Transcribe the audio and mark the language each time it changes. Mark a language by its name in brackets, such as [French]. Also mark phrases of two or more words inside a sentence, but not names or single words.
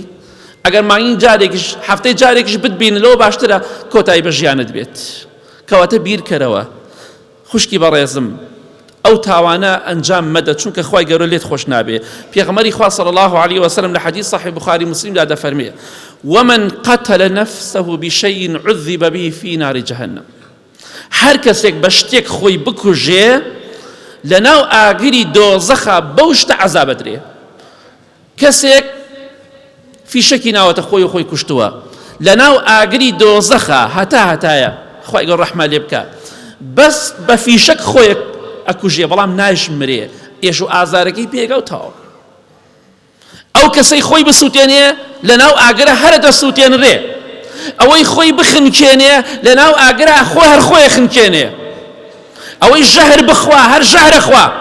[Central Kurdish] ئەگەر مانگی جارێکیش هەفتەی جارێکیش بتبینی، لەوە باشترە کۆتایی بە ژیانت بێت. کەواتە بیرکەرەوە خوشکی بەڕێزم، ئەو تاوانە ئەنجام مەدە، چونکە خوای گەورە لێت خۆش نابێ. پێغەمبەری خوا [Arabic] صلی الله عليه وسلم [Central Kurdish] لە حەدیث صحیح بخاری مسلم دا دەفەرمێ: [Arabic] ومن قتل نفسه بشيء عذب به في نار جهنم. [Central Kurdish] هەر کەسێک بە شتێک خۆی بکوژێ، لەناو ئاگری دۆزەخە بەو شتە عەزابەدرێ. کەسێک فیشەکی ناوەتە خۆی و خۆی کوشتووە لەناو ئاگری دۆزەخە هەتایە خی گەۆڕ ڕەحمە لێ بکە بەس بە فیشەک خۆی ئەکوژێ بەڵام نایشمرێ ئێش و ئازارەکەی پێگەوتەوە ئەو کەسەی خۆی بسووتێنێ لەناو ئاگرە هەرە دەسووتێنرێ ئەوەی خۆی بخنکێنێ لەناو ئاگرە خۆ هەر خۆی خنکێنێ ئەوەی ژەهر بخوا هەر ژەهرە خوا